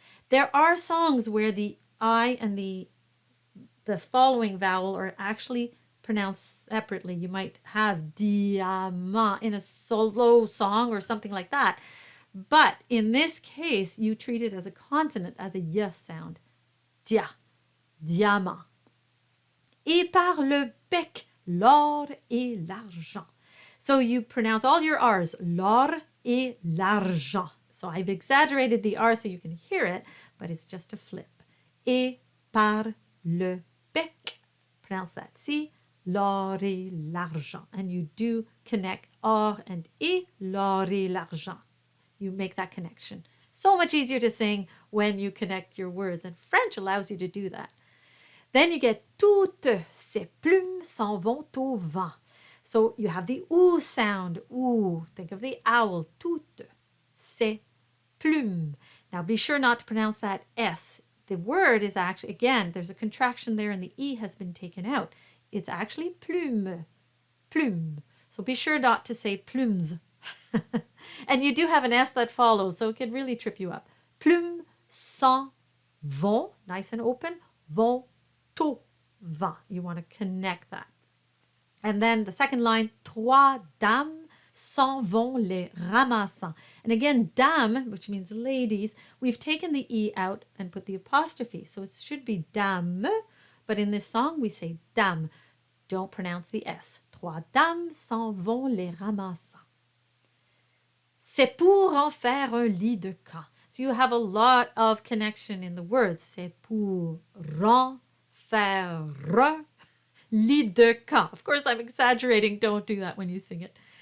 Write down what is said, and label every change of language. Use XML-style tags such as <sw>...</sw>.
<en>There are songs where the I and the following vowel are actually pronounced separately. You might have diamant in a solo song or something like that. But in this case, you treat it as a consonant, as a y sound.</en> <fr>Dia, diamant. Et par le bec, l'or et l'argent.</fr> <en>So you pronounce all your R's,</en> <fr>l'or et l'argent.</fr> <en>So I've exaggerated the R so you can hear it, but it's just a flip.</en> <fr>Et par le bec.</fr> <en>Pronounce that. See?</en> <fr>L'or et l'argent.</fr> <en>And you do connect or and et, l'or et l'argent. You make that connection. So much easier to sing when you connect your words. And French allows you to do that. Then you get</en> <fr>toutes ces plumes s'en vont au vent.</fr> <en>So you have the oo sound. Ooh. Think of the owl.</en> <fr>Toutes ces plumes.</fr> <en>Now be sure not to pronounce that S. The word is actually, again, there's a contraction there and the E has been taken out. It's actually plume. So be sure not to say plumes. And you do have an S that follows, so it can really trip you up.</en> <fr>Plumes s'en vont,</fr> <en>nice and open,</en> <fr>vont au vent.</fr> <en>You want to connect that. And then the second line,</en> <fr>trois dames s'en vont les ramassant.</fr> <en>And again, dame, which means ladies, we've taken the E out and put the apostrophe. So it should be dame, but in this song we say dame. Don't pronounce the S.</en> <fr>Trois dames s'en vont les ramassant. C'est pour en faire un lit de camp.</fr> <en>So you have a lot of connection in the words.</en> <fr>C'est pour en faire un lit de camp.</fr> <en>Of course, I'm exaggerating. Don't do that when you sing it.</en>